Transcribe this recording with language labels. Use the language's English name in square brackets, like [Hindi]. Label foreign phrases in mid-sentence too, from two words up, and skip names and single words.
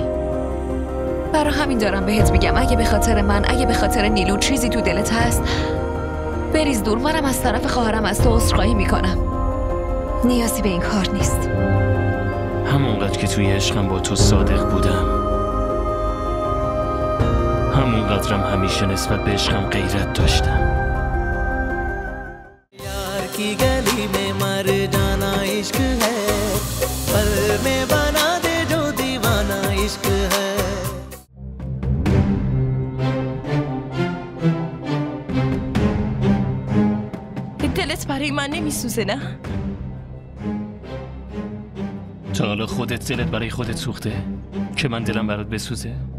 [Persian] برای همین دارم بهت میگم اگه به خاطر من، اگه به خاطر نیلو چیزی تو دلت هست بریز دور. منم از طرف خواهرم از تو عذرخواهی میکنم. نیازی به این کار نیست. همونقدر که توی عشقم با تو صادق بودم، همونقدرم همیشه نسبت به عشقم غیرت داشتم. [Urdu] یار کی گلی میں مر جانا عشق ہے پل میں بنا دے جو دیوانہ عشق ہے. [Persian] دلت برای من نمیسوزه نه؟ تا حالا خودت دلت برای خودت سوخته که من دلم برات بسوزه؟